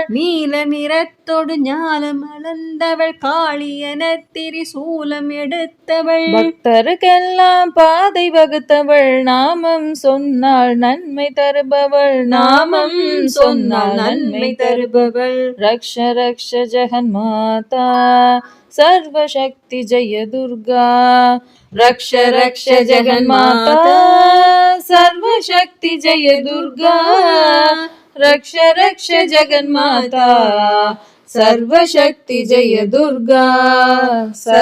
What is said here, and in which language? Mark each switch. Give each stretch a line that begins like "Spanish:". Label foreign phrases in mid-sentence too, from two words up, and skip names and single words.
Tamil: நீல நிறத்தோடு ஞாலம் அளந்தவள் காளி என திரிசூலம் எடுத்தவள். பக்தருக்கெல்லாம் பாதை வகுத்தவள் நாமம் சொன்னால் நன்மை தருபவள். நாமம் சொன்னால் நன்மை தருபவள்.
Sanskrit: रक्ष रक्ष जगन्माता सर्वशक्ति जय दुर्गा। रक्ष रक्ष जगन्माता सर्वशक्ति जय दुर्गा। रक्ष रक्ष जगन्माता सर्वशक्ति जय दुर्गा।